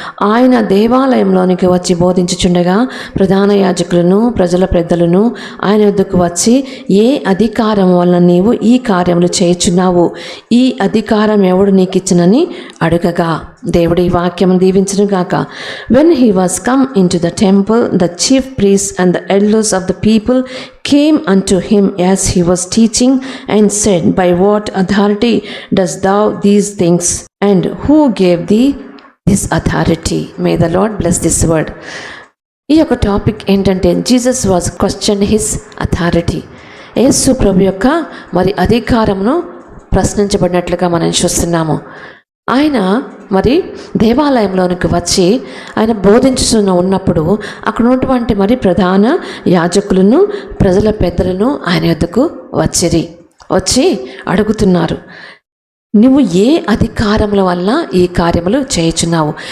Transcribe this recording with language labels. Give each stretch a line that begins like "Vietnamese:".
Telugu: ఆయన దేవాలయంలోనికి వచ్చి బోధించుచుండగా ప్రధాన యాజకులను ప్రజల పెద్దలను ఆయన వద్దకు వచ్చి, ఏ అధికారం వలన నీవు ఈ కార్యములు చేయుచున్నావు? ఈ అధికారం ఎవడు నీకు ఇచ్చినని అడుగగా, దేవుడి వాక్యం దీవించును గాక.
English: When he was come into the temple, the chief priests and the elders of the people came unto him as he was teaching, and said, By what authority dost thou these things? And who gave thee this authority? May the Lord bless this word.
Telugu: ఈ యొక్క topic ఏంటంటే,
English: Jesus was question his authority.
Telugu: యేసు ప్రభు యొక్క మరి అధికారమును ప్రశ్నించబడినట్లుగా మనం చూస్తున్నాము. ఆయన మరి దేవాలయంలోనికి వచ్చి ఆయన బోధించుతూ ఉన్నప్పుడు అక్కడ ఉన్నటువంటి మరి ప్రధాన యాజకులను ప్రజల పెద్దలను ఆయన యొద్దకు వచ్చి అడుగుతున్నారు, నువ్వు ఏ అధికారముల వల్ల ఈ కార్యములు చేయుచున్నావు?